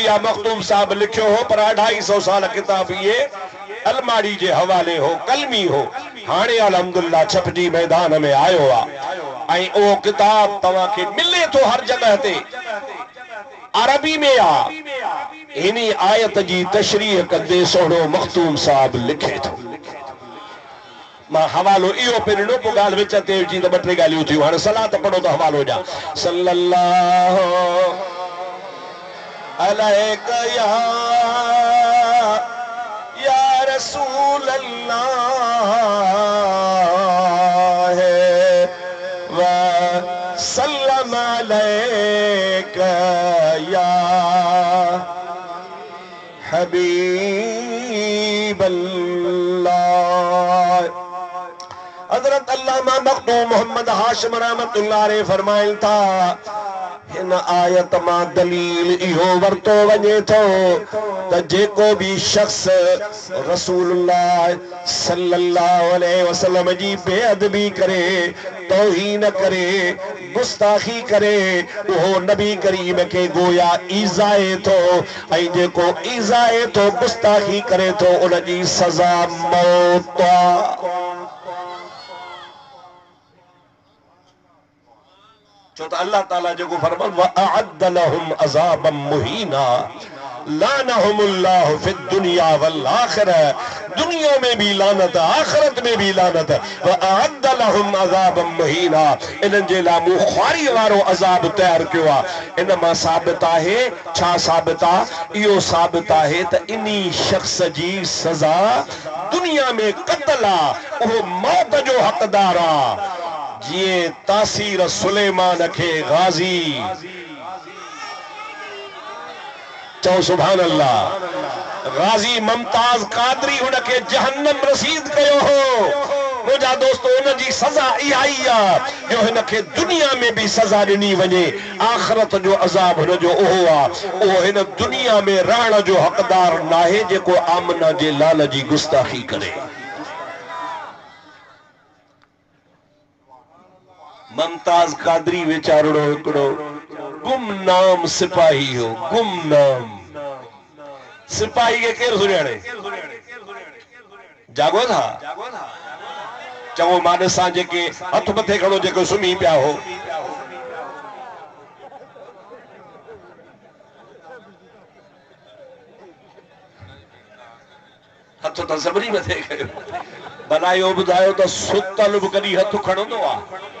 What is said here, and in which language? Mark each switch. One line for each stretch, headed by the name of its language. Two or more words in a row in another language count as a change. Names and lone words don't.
Sindhi: आहे मखदूम साहब लिखियो हो पर 250 साल किताब इहे अलमारी जे हवाले हो कलमी हो हाणे अल्हम्दुलिल्लाह छपजी मैदान में आयो आहे ऐं उहो किताब तव्हांखे मिले थो हर जगह ते अरबी में आहे इन आयत जी तशरीह कंदे सोढ़ो मखदूम साहब लिखे थो मां हवालो इहो पहिरियों पोइ ॻाल्हि विच ते विझी त ॿ टे ॻाल्हियूं थियूं हाणे सलात पढ़ो त हवालो ॾियां सल्लल्लाहु
Arabic: عليك يا رسول الله وسلم عليك يا حبيب الله हजरत अल्लामा मखदूम मोहम्मद हाशिम रहमतुल्लाह अलैह
Sindhi: फरमाइल था हिन आयत मां दलील इहो वरतो वञे थो त जेको भी शख्स
Arabic: रसूलुल्लाह सल्लल्लाहु अलैहि वसल्लम
Sindhi: जी बेअदबी करे तौहीन करे गुस्ताखी करे उहो नबी करीम के गोया ईज़ाए थो ऐं जेको ईज़ाए थो गुस्ताखी करे थो उन जी सज़ा मौत आहे चो त अल्लाह ताला जेको फरमायो
Arabic: وأعد لهم عذابا مهينا لعنهم الله في الدنيا والآخرة
Sindhi: दुनिया में भी लानत आखिरत में भी लानत
Arabic: व अअद्द लहुम अज़ाबम मुहीना
Sindhi: इन्हनि जे लाइ मुख़ारी वारो अज़ाब तयार कयो आहे इन मां साबित आहे छा साबित आहे इहो साबित आहे त इन्ही शख्स जी सज़ा दुनिया में क़त्ल आहे उहो मौत जो हक़दार आहे जिए तासीर सुलेमान के गाजी चो
Arabic: सुभान अल्लाह
Sindhi: गाजी मुमताज कादरी उनके जहन्नम रसीद कयो हो मुझा दोस्तों उन जी सजा इहा ई आहे जो हिनखे दुनिया में भी सजा ॾिनी वञे आखिरत जो अज़ाब हुन जो ओहो आहे उहो हिन दुनिया में रहण जो हक़दार नाहे जेको आमना जे लाल जी गुस्ताखी करे मुमताज कादरी वेचारो हिकिड़ो गुमनाम सिपाही हो, गुमनाम सिपाही के केर सुञाणे? जागो था चवो मां ॾिसां जेके हथ मथे खड़ो जेको सुम्ही पिया हो। हथ त सभिनी मथे कयो, भला इहो ॿुधायो त सुतल बि कॾहिं हथ खणंदो आहे?